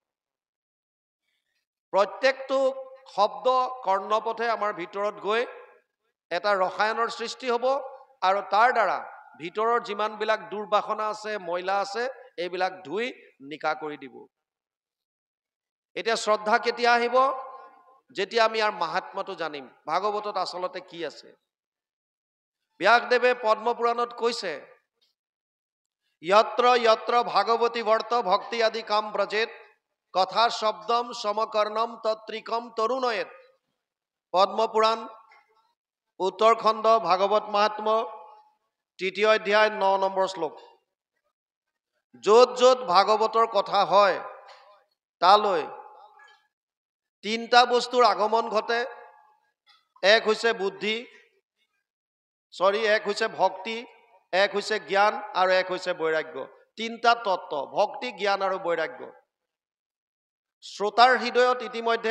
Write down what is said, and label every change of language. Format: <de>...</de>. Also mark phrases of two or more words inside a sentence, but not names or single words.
<as>প্ৰত্যেকটো শব্দ কৰ্ণপথে আমাৰ ভিতৰত গৈ এটা ৰসায়নৰ সৃষ্টি হ'ব আৰু তাৰ দ্বাৰা ভিতৰৰ যিমানবিলাক দুৰ্বাসনা আছে ময়লা আছে এইবিলাক ধুই নিকা কৰি দিব এতিয়া শ্ৰদ্ধা কেতিয়া আহিব যেতিয়া আমি ইয়াৰ মাহাত্ম্যটো জানিম ভাগৱতত আচলতে কি আছে ব্যাসদেৱে পদ্মপুৰাণত কৈছে</as> <sa>यत्र यत्र भागवती वर्त भक्ति आदि काम ब्रजेत कथा शब्दम समकर्णम तत्रिकम तरुणयत पद्मपुराण उत्तरखंड भागवत महात्म्य तृतीय अध्याय 9</sa> <as>নম্বৰ শ্লোক য'ত য'ত ভাগৱতৰ কথা হয় তালৈ তিনটা বস্তুৰ আগমন ঘটে এক হৈছে বুদ্ধি এক হৈছে ভক্তি এক হৈছে জ্ঞান আৰু এক হৈছে বৈৰাগ্য তিনটা তত্ত্ব ভক্তি জ্ঞান আৰু বৈৰাগ্য শ্ৰোতাৰ হৃদয়ত ইতিমধ্যে</as>